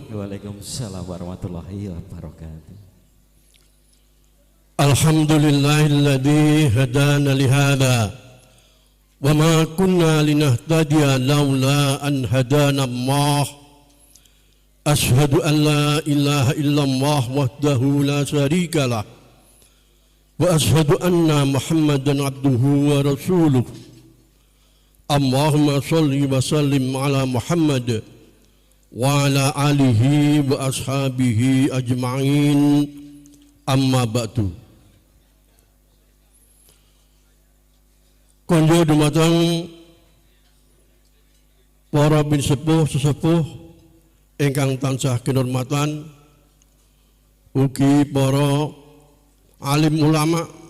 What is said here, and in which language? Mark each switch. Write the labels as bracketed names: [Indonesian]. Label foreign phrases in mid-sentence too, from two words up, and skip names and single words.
[Arabic] وعليكم السلام ورحمة الله وبركاته. الحمد لله الذي هدانا لهذا وما كنا لنهتدي لولا أن هدانا الله. أشهد أن لا إله إلا الله وحده لا شريك له وأشهد أن محمدا عبده ورسوله. اللهم صل وسلم على محمد وعلى آله وأصحابه أجمعين أما بعد. [Javanese] Konjo dumateng para bin sepuh ingkang tansah kinurmatan ugi para alim ulama